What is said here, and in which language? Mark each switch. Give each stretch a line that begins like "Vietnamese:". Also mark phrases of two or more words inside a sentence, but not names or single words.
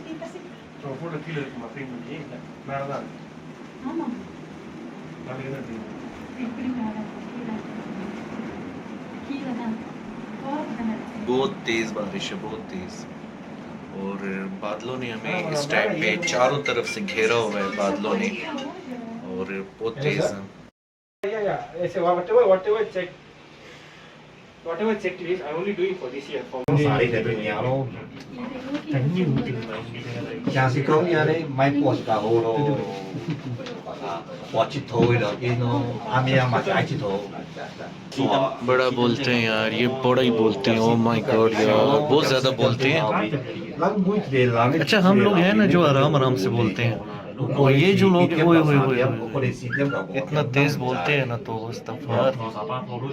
Hindi: बहुत तेज़ बारिश है, बहुत तेज़। और बादलों ने हमें इस टाइम पे चारों तरफ से घेरा हुआ है बादलों ने, और बहुत तेज़ है।
English: Whatever checklist, I only do it for this year. For Xài để tụi nhà nó tránh nhiều nhà sĩ công nhà đấy máy bỏ cả hồ nó bỏ chít thôi là cái nó amia mà trái chít thôi
Hindi: बड़ा बोलते हैं यार, ये बड़ा ही बोलते हैं।
English: oh my god
Hindi: यार, बहुत ज़्यादा बोलते हैं। अच्छा हम लोग हैं ना जो आराम आराम से बोलते हैं, और ये जो लोग इतना तेज़ बोलते हैं ना, तो इस्तग़फ़ार।